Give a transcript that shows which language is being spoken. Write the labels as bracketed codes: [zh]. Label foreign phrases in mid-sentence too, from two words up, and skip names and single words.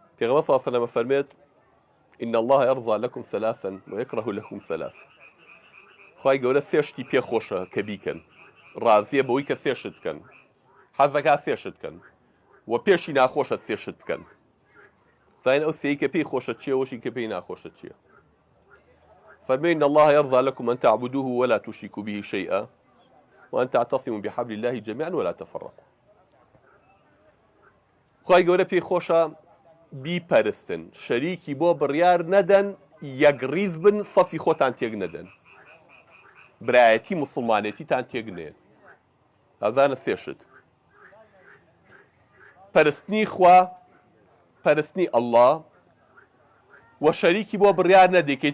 [ar] پێغەمبەر صلی الله عليه وسلم فەرمێت إن الله يرضى لكم ثلاثا ويكره لكم ثلاث. [ckb] خی گەورە سێ شتی پێخۆشە کە بیکەن، ڕازیە بەوەی کە سێشت بکەن، حەزەکە سێشت بکەن و پێشی ناخۆشە سێشت بکەن. زين ئەو سێی کە پێی خۆشە چییە وەشی کە پێی ناخۆشە چییە؟ [ar] فەرمێ إن الله يرضى لكم أن تعبدوه ولا تشركوا به شيئا وأن تعتصموا بحبل الله جميعا ولا تفرقوا. [ckb] خی گەورە پێی خۆشە بیپەرستن، شەریکی بۆ بڕیار نەدەن، یەکڕیز بن، سەفی خۆتان تێک نەدەن، برایەتی مسلمانێتیتان تێک نێن. ئەزانە سێشت: پەرستنی خوا، پەرستنی ئەڵڵا و شەریکی بۆ بڕیار نەدەکەیت.